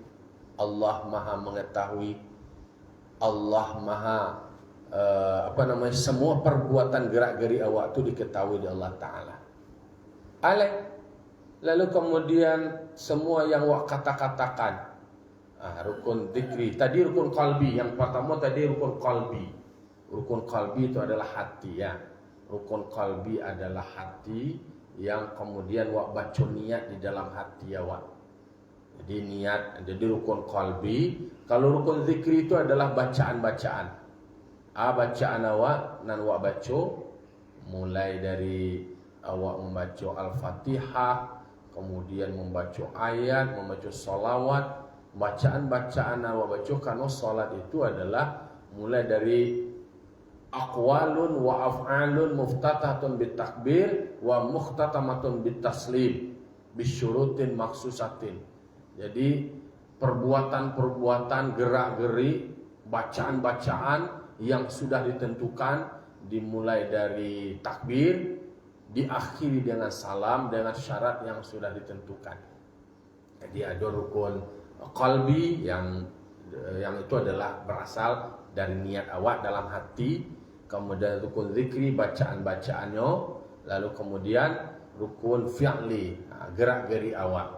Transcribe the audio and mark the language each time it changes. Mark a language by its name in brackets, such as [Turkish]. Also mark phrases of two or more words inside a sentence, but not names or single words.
[Indonesian] Allah Maha mengetahui, Allah Maha semua perbuatan gerak-geri awak itu diketahui di Allah Ta'ala. Lalu kemudian semua yang awak kata-katakan, rukun zikri. Tadi rukun qalbi. Yang pertama tadi rukun qalbi. Rukun qalbi itu adalah hati ya. Rukun qalbi adalah hati yang kemudian awak baca niat di dalam hati awak. Jadi niat, jadi rukun qalbi. Kalau rukun zikri itu adalah bacaan-bacaan. Bacaan awak nan awak baca mulai dari awak membaca Al-Fatihah, kemudian membaca ayat, membaca salawat. Bacaan-bacaan awak baca karena salat itu adalah mulai dari [Arabic] أقوالٌ وأفعالٌ مفتتحةٌ بالتكبير ومختتمةٌ بالتسليم بشروطٍ مخصوصةٍ. [Indonesian] Jadi perbuatan-perbuatan gerak-geri, bacaan-bacaan yang sudah ditentukan dimulai dari takbir, diakhiri dengan salam dengan syarat yang sudah ditentukan. Jadi ada rukun qalbi yang itu adalah berasal dari niat awak dalam hati, kemudian rukun zikri bacaan-bacaannya, lalu kemudian rukun fi'li gerak-geri awak.